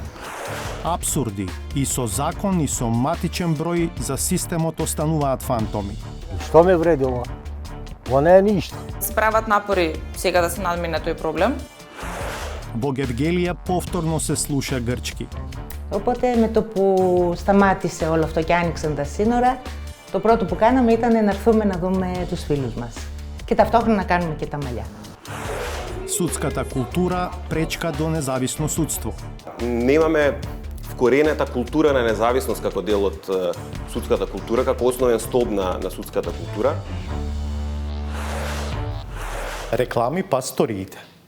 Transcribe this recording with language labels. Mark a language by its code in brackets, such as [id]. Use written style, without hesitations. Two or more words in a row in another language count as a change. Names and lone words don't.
[mk] Апсурди и со закон и со матичен број за системот остануваат фантоми. Што ме вреди ова? Ова не е ништо. Се прават напори сега да се надмине тој проблем. Во Гевгелија повторно се слуша грчки. [el] Οπότε με το που σταμάτησε όλο αυτό και άνοιξαν τα σύνορα, το πρώτο που κάναμε ήταν να έρθουμε να δούμε τους φίλους μας. Και ταυτόχρονα να κάνουμε και τα μαλλιά. [mk] Судската култура пречка до независно судство. Немаме вкоренета култура на независност како дел од судската култура, како основен столб на судската култура. Реклами па сториите.